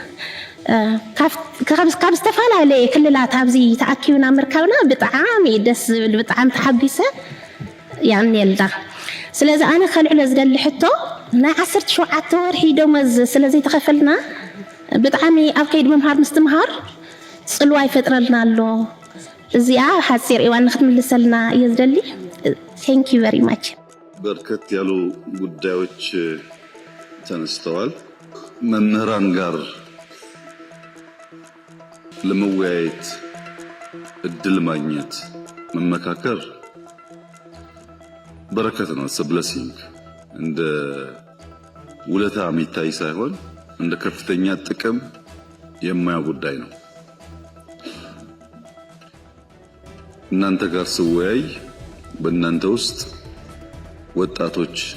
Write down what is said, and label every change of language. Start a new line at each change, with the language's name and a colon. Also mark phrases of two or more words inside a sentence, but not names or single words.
Tigrinya: ካብ ዝተፈላለየ ክልላት ኣብዚ ተኣኪብና ምርካብና ብጣዕሚ ደስ ዝብል ብጣዕሚ ተሓጊሰ ይዕድንየልና። ስለዚ ኣነ ከልዕሎ ዝደሊ ሕቶ ናይ 17 ወርሒ ደመወዝ ስለዘይተኸፈልና ብጣዕሚ ኣብ ከይዲ ምምሃር ምስትምሃር ጽልዋ ይፈጥረልና ኣሎ። እዚኣ ሓፂር እዋን ንክትምልሰልና እየ ዝደሊ።
English: thank you very much።
Amharic: በርከት ያሉ ጉዳዮች ተነስተዋል። መምህራን ጋር ለመወያየት እድል ማግኘት መመካከር በረከት ነው። ብለሲንግ እንደ ውለታ የሚታይ ሳይሆን እንደ ከፍተኛ ጥቅም የማያው ጉዳይ ነው። እናንተ ጋር ስወያይ በእናንተ ውስጥ ወጣቶች፣